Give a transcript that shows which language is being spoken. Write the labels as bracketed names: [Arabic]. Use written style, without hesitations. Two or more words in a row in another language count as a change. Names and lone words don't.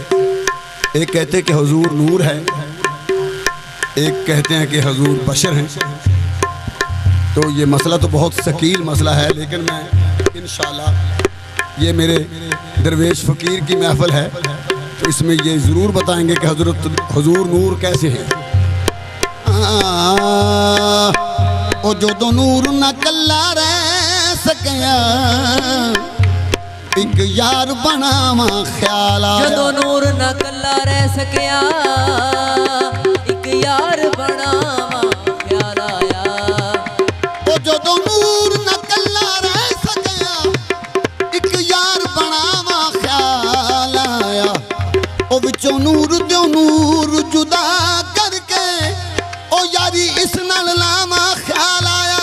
[Hindi] एक कहते हैं कि हुजूर नूर है, एक कहते हैं कि हुजूर बशर हैं। तो ये मसला तो बहुत शकील मसला है, लेकिन मैं इंशाल्लाह ये मेरे दरवेश फ़कीर की महफिल है तो इसमें ये ज़रूर बताएंगे कि हज़रत हुजूर नूर कैसे हैं। [Punjabi] ਓ ਜੋ ਦੋ ਨੂਰ ਨ ਕੱਲਾ ਰਹਿ ਸਕਿਆ, ਇੱਕ ਯਾਰ ਬਣਾਵਾਂ ਖ਼ਿਆਲ ਆਇਆ। ਜਦੋਂ ਨੂਰ ਨਾ ਕੱਲਾ ਰਹਿ ਸਕਿਆ, ਇੱਕ ਯਾਰ ਬਣਾਵਾ ਖਿਆਲ ਆਇਆ। ਓ ਜੋ ਦੋ ਨੂਰ ਨ ਕੱਲਾ ਰਹਿ ਸਕਿਆ, ਇੱਕ ਯਾਰ ਬਣਾਵਾਂ ਖ਼ਿਆਲ ਆਇਆ। ਓ ਵਿੱਚੋਂ ਨੂਰ ਦੋ ਨੂਰ ਜੁਦਾ ਕਰਕੇ ਓ ਯਾਰੀ ਇਸ ਨਾਲ ਲਾਵਾਂ ਖ਼ਿਆਲ ਆਇਆ।